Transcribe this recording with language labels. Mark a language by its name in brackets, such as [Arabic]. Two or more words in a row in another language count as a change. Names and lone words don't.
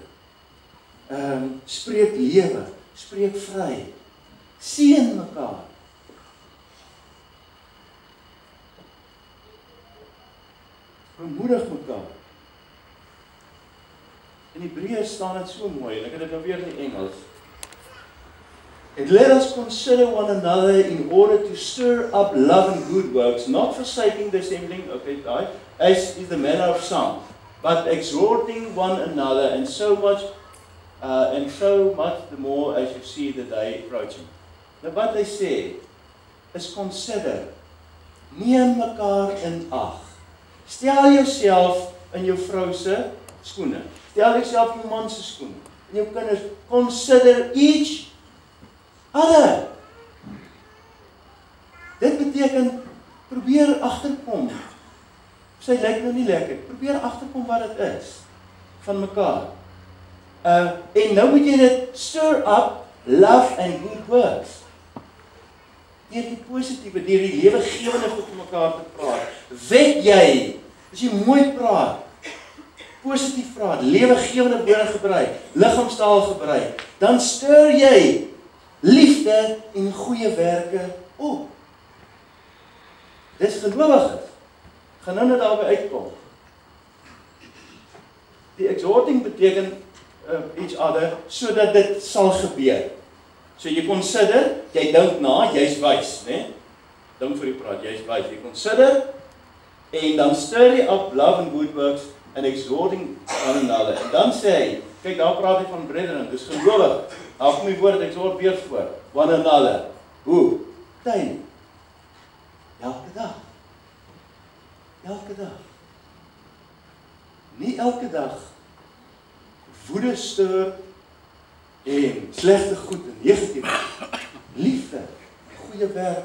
[Afrikaans] Spreek lewe, spreek vry. Seën mekaar. Bemoedig mekaar. In Hebreërs staan dit so mooi, en ek het dit nou weer in Engels. [English] And let us consider one another in order to stir up love and good works, not forsaking the assembling, as is the manner of some, but exhorting one another, and so much the more as you see the day approaching. [Afrikaans] Nou wat hy sê, is consider, neem mekaar in ag. Stel jouself in jou vrou se skoene. Stel jouself in jou man se skoene. En jou kinders, [English] consider each other. [Afrikaans] Dit beteken, probeer agterkom. Sy lyk nou nie lekker. Probeer agterkom wat dit is van mekaar. En nou moet jy dit [English] stir up love and good works. [Afrikaans] Deur die positiewe, deur die lewegewende goed met mekaar te praat. Wek jy, as jy mooi praat, positief praat, lewegewende woorde gebruik, liggaamstaal gebruik, dan stir jy liefde en goeie werke op. Dis gelowiges. Gaan nou net daarby uitkom. Die exhorting beteken [English] each other, [Afrikaans] sodat dit sal gebeur. So jy consider, jy dink na, jy's wys, né? Dink vir jy praat, jy's wys. Jy consider, en dan stir jy [English] up love and good works, and exhorting one another. [Afrikaans] En dan sê hy, kyk, daar praat hy van brethren, dis gelowig. Daar kom die woord, exhort weer voor. [English] One another. [Afrikaans] Hoe? Tyd. Elke dag. Elke dag. Nie elke dag woede stuur en slegte goed en negatief. Liefde, goeie werk.